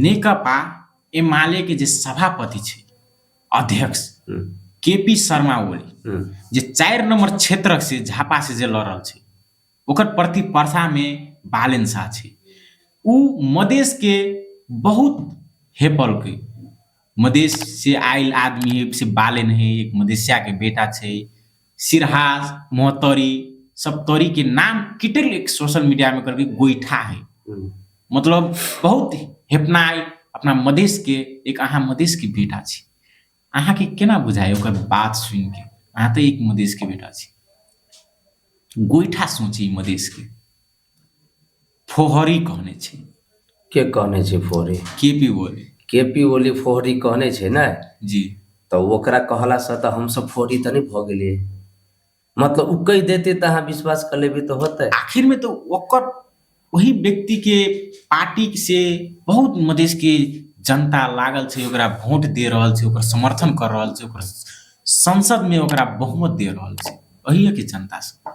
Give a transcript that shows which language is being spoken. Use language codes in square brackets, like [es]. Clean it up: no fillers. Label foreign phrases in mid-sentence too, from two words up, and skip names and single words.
[mai] नेकपा एमाले के जे सभापति छे अध्यक्ष केपी शर्मा ओली जे 4 नंबर क्षेत्र से झापा से जे लड़ल छे ओकर प्रतिस्पर्धा में बालन शाह छे उ मधेश के बहुत हेपल के मधेश से आयल आदमी है से बालन है एक मधेशिया के बेटा छे सिरहा मोहतरी सप्तरी के नाम किटल एक सोशल मीडिया में करके गोईठा है मतलब बहुत हेपनाई अपना मधेश के एक अहाँ मधेश के बेटा छी, अहाँ के केना बुझाय ओकर बात सुन के? अहाँ तो एक मधेश के बेटा छी, गोइठा सोची मधेश के फोहरी कहने छी, के कहने छै फोहरी? केपी ओली। केपी ओली फोहरी कहने छै ने, जी तो ओकरा कहला से तो हम सब फोहरी तो नहीं भ गेलिए। मतलब उ कह देते तो अहाँ विश्वास कर लेबे तो होते। आखिर में तो ओकर वही व्यक्ति के पार्टी से बहुत मधेश के जनता लागल छै, ओकरा वोट दे रहल छै, ओकर समर्थन कर रहल छै, ओकर संसद में ओकरा बहुमत दे रहल छै, वही के जनता से।